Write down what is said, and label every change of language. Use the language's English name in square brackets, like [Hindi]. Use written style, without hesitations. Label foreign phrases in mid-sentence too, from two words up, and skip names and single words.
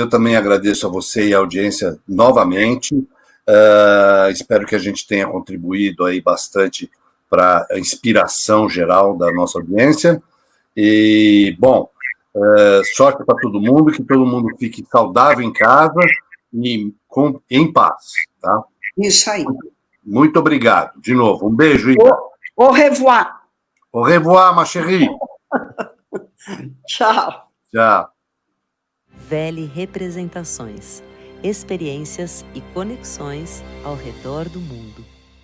[Portuguese] Eu também agradeço a você e a audiência novamente. Espero que a gente tenha contribuído aí bastante para a inspiração geral da nossa audiência. E, bom, sorte para todo mundo, que todo mundo fique saudável em casa e em paz, tá? Isso aí. Muito obrigado. De novo, um beijo, Ida. [French] Au revoir. Au revoir, ma chérie. [Portuguese] Tchau. Tchau. Vele Representações, experiências e conexões ao redor do mundo.